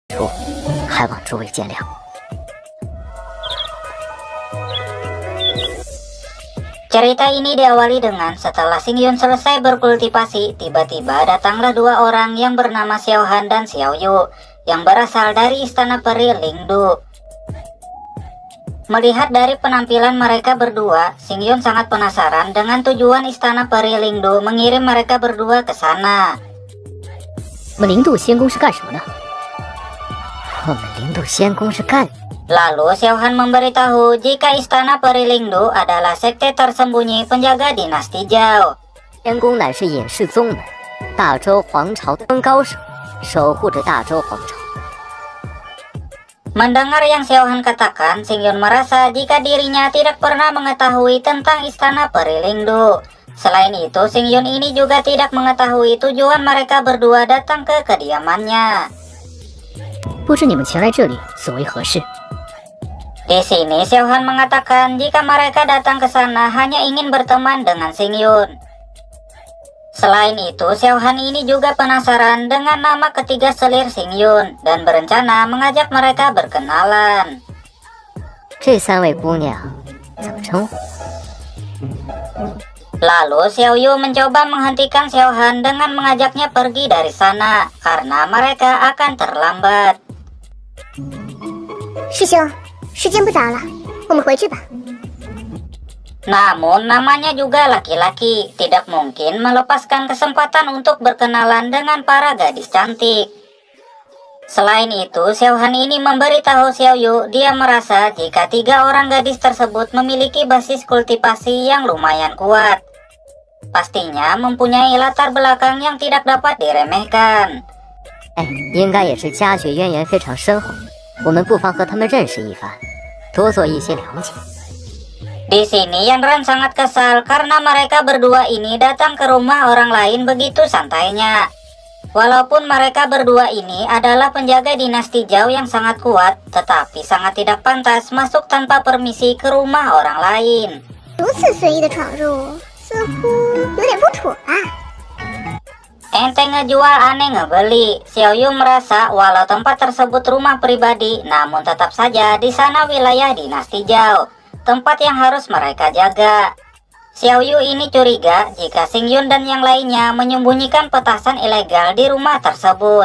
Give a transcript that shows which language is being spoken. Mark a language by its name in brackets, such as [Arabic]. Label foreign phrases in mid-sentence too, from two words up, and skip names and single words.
[Chinese] 处，还望诸位见谅。 [Indonesian] Cerita ini diawali dengan setelah Xingyun selesai berkultivasi, tiba-tiba datanglah dua orang yang bernama Xiao Han dan Xiao Yu yang berasal dari istana peri Lingdu. Melihat dari penampilan mereka berdua, Xingyun sangat penasaran dengan tujuan istana peri Lingdu mengirim mereka berdua ke sana. [Chinese] 我们灵度仙宫是干什么的？我们灵度仙宫是干 [Indonesian] Lalu Xiao Han memberitahu jika istana peri Lingdu adalah sekte tersembunyi penjaga dinasti Zhao. [Chinese] 仙宫乃是隐世宗门，大周皇朝的高手，守护着大周皇朝。 [Indonesian] Mendengar yang Xiao Han katakan, Xingyun merasa jika dirinya tidak pernah mengetahui tentang istana peri Lingdu. Selain itu, Xingyun ini juga tidak mengetahui tujuan mereka berdua datang ke kediamannya. [Chinese] 不知你们前来这里所为何事？ [Indonesian] Di sini Xiao Han mengatakan jika mereka datang ke sana hanya ingin berteman dengan Xingyun. Selain itu, Xiao Han ini juga penasaran dengan nama ketiga selir Xingyun dan berencana mengajak mereka berkenalan. [Chinese] 这三位姑娘怎么称呼？ [Indonesian] Lalu Xiao Yu mencoba menghentikan Xiao Han dengan mengajaknya pergi dari sana karena mereka akan terlambat. [Chinese] 师兄，时间不早了，我们回去吧。 [Indonesian] Namun namanya juga laki-laki, tidak mungkin melepaskan kesempatan untuk berkenalan dengan para gadis cantik. Selain itu, Xiao Han ini memberitahu Xiao Yu dia merasa jika tiga orang gadis tersebut memiliki basis kultivasi yang lumayan kuat. Pastinya mempunyai latar belakang yang tidak dapat diremehkan. [Chinese] 应该也是家学渊源非常深厚，我们不妨和他们认识一番，多做一些了解。 [Indonesian] Di sini Yanran sangat kesal karena mereka berdua ini datang ke rumah orang lain begitu santainya. Walaupun mereka berdua ini adalah penjaga dinasti Zhao yang sangat kuat, tetapi sangat tidak pantas masuk tanpa permisi ke rumah orang lain. [Chinese] 如此随意的闯入，似乎有点不妥啊。 Ente ngejual aneh ngebeli. [Indonesian] Xiao Yu merasa walau tempat tersebut rumah pribadi, namun tetap saja di sana wilayah dinasti Zhao, tempat yang harus mereka jaga. Xiao Yu ini curiga jika Xingyun dan yang lainnya menyembunyikan petasan ilegal di rumah tersebut.